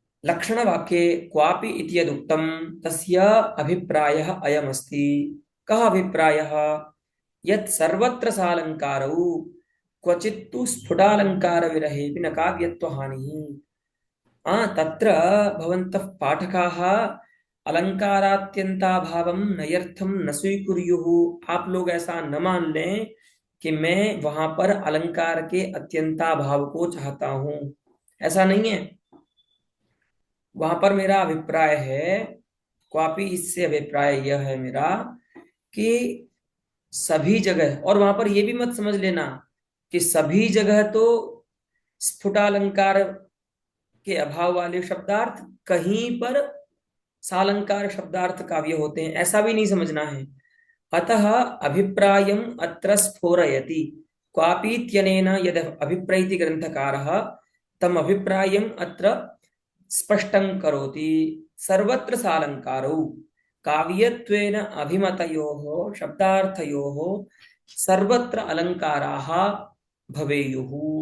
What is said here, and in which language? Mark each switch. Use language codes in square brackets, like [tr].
[sa] लक्षणवाक्ये क्वापि इति यदुक्तं तस्य अभिप्रायः अयमस्ति। कः अभिप्रायः? यत् सर्वत्र सालङ्कारौ क्वचित्तु स्फुटालङ्कारविरहेऽपि न काव्यत्वहानिः। तत्र भवन्तः पाठकाः अलङ्कारात्यन्ताभावं नयर्थं न स्वीकुर्युः। [hi] आप लोग ऐसा न मान लें कि मैं वहां पर अलंकार के अत्यंताभाव को चाहता हूं, ऐसा नहीं है। वहां पर मेरा अभिप्राय है, क्वापि इससे अभिप्राय यह है मेरा कि सभी जगह, और वहां पर यह भी मत समझ लेना कि सभी जगह तो स्फुटालंकार के अभाव वाले शब्दार्थ, कहीं पर सालंकार शब्दार्थ काव्य होते हैं, ऐसा भी नहीं समझना है। [sa] अतः अभिप्रायम् अत्र स्फोरयति। क्वापीत्यनेन यद अभिप्रैति ग्रंथकारः तम अभिप्रायम् अत्र स्पष्टं करोति। सर्वत्र सालंकारौ काव्यत्वेन अभिमतयोः शब्दार्थयोः सर्वत्र अलंकाराः भवेयुः।